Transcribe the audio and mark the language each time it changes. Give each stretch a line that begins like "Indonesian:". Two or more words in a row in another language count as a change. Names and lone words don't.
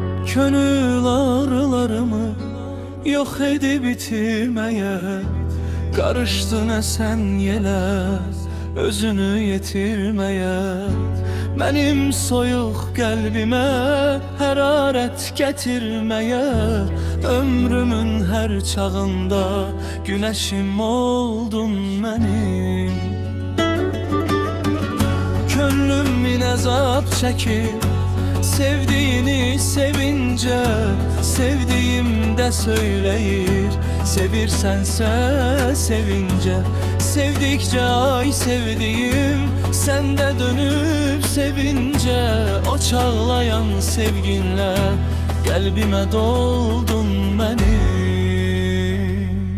Turkish: Könül ağrılarımı yok edip bitirmeye karıştın esen yele, özünü yetirmeye.
Azerbaijani: Benim soyuq qəlbimə hərarət gətirməyə, ömrümün hər çağında günəşim oldun mənim. Könlüm min əzab çəkir,
Turkish: sevdiğini sevince, sevdiğim de söyleyir. Sevirsense sevince, sevdikçe ay sevdiğim, sen de dönüp sevince, o çağlayan sevginle kalbime doldun benim.